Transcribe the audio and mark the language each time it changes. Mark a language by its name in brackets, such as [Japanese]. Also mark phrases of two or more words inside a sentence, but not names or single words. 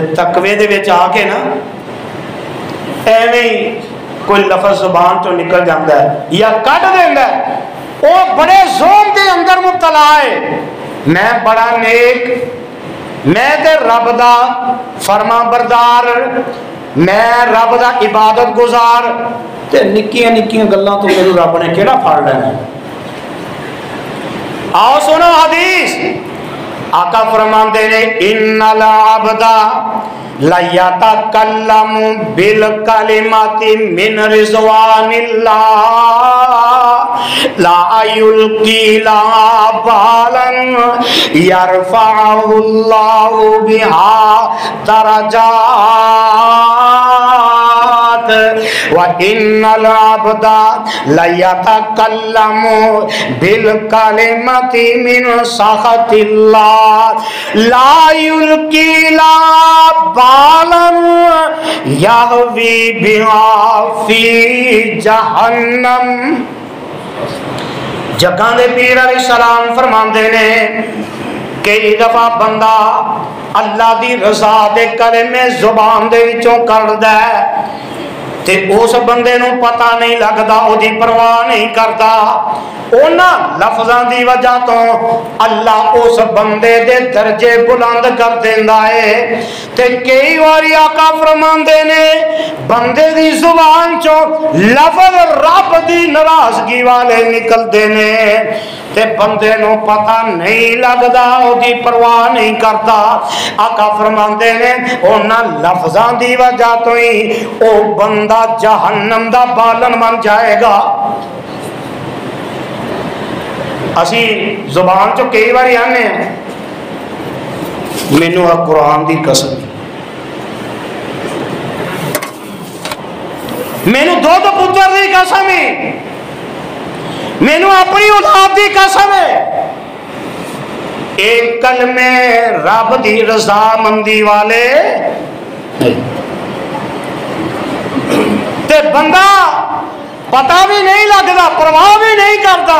[Punjabi] تقوی دے وچ آ کے نا ایویں ہی کوئی لفظ زبان تو نکل جاتا ہے یا کٹ دینا ہے، وہ بڑے زوم دے اندر مبتلا ہے، میں بڑا نیک، میں تے رب دا فرما بردار، میں رب دا عبادت گزار، تے نکیاں نکیاں گلاں تو میرے رب نے کیڑا پھڑ لینا۔ آؤ سنو حدیث، آقا فرماندے نے [Arabic] ان العبد لیتکلم بالکلمات من رضوان اللہ لا یلقی لا بالا یرفعہ اللہ بہا درجات وَإِنَّ الْعَبْدَ لَيَتَكَلَّمُ بِالْكَلِمَةِ مِنْ سَخَطِ اللَّهِ لَا يُلْقِي لَا بَالًا يَهْوِي بِهَا فِي جَهَنَّمَ۔ [Punjabi] جگہ دے پیر [Arabic] علیہ السلام [Punjabi] فرماندے نے کئی دفعہ بندہ اللہ دی رضا دے کلمے زبان دے وچوں کردا ہے تے اس بندے نو پتہ نہیں لگدا، او دی پرواہ نہیں کردا، اونا لفظاں دی وجہ تو اللہ اس بندے دے درجے بلند کر دیندا ہے۔ تے کئی واری آقا فرماندے نے بندے دی زبان چوں لفظ رب دی ناراضگی والے نکلدے نے تے بندے نو پتہ نہیں لگدا، او دی پرواہ نہیں کردا۔ آقا فرماندے نے اونا لفظاں دی وجہ تو ہی او بندہ جہنم دا بالن بن جائے گا۔ اسی زبان چو کئی باری آنے ہیں مینوں قرآن دی قسم، مینوں دو پتر دی قسم ہے، مینوں اپنی اولاد دی قسم ہے، ایک کلمے رب دی رضا مندی والے تے بندہ پتہ بھی نہیں لگتا، پرواہ بھی نہیں کرتا۔